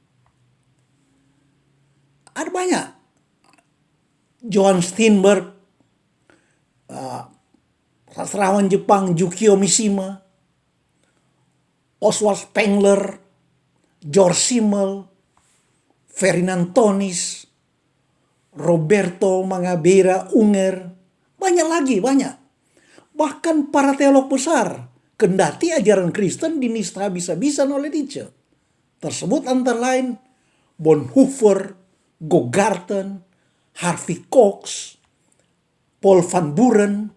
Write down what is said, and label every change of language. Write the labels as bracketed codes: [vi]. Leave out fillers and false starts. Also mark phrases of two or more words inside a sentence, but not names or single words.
[id] Ada banyak. Johann Steinberg, sastrawan Jepang Yukio Mishima, Oswald Spengler, George Simmel, Ferdinand Tönnies, Roberto Mangabeira Unger, banyak lagi, banyak. Bahkan para teolog besar, kendati ajaran Kristen dinista habis-habisan oleh Nietzsche. Tersebut antara lain Bonhoeffer, Gogarten, Harvey Cox, Paul van Buren.